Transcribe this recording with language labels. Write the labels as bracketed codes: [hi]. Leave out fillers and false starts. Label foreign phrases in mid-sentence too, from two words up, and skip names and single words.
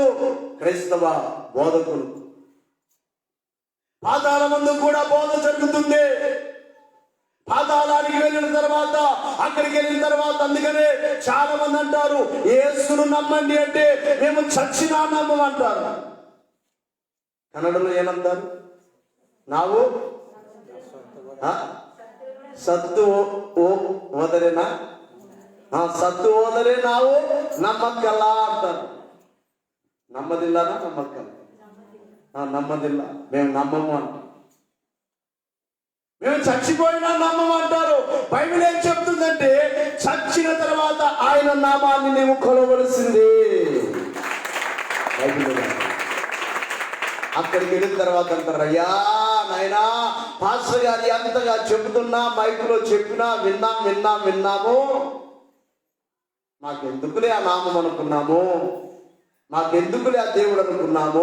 [te] క్రైస్తవ బోధకులు పాతాళమందు కూడా బోధ జరుగుతుంది. పాతాళానికి వెళ్ళిన తర్వాత, అక్కడికి వెళ్ళిన తర్వాత, అందుకనే చాలా మంది అంటారు యేసును నమ్మండి అంటే మేము చచ్చినా నమ్మమంటారు. కన్నడలో ఏమంటారు? [kn] ನಾವು ಸತ್ತು ಹೋದರೇನಾ? ಸತ್ತು ಹೋದರೆ ನಾವು ನಮ್ಮಕ್ಕಲ್ಲ ಅಂತಾರೆ. ನಂಬದಿಲ್ಲನಾ? ನಂಬಕ್ಕಲ್ಲ. ನಂಬದಿಲ್ಲ, [te] మేము నమ్మము అంటాం. మేము చచ్చిపోయినా నమ్మమంటారు. బైబిల్ ఏం చెప్తుందంటే చచ్చిన తర్వాత ఆయన నామాన్ని నీవు కొలవలసిందే. బైబిల్ అక్కడికి వెళ్ళిన తర్వాత అంటారు, అయ్యా నాయనా పాస్టర్ గారి అంతగా చెబుతున్నా, మైకులో చెప్పినా విన్నాము, మాకెందుకులే ఆ నామం అనుకున్నాము, మాకెందుకులే ఆ దేవుడు అనుకున్నాము.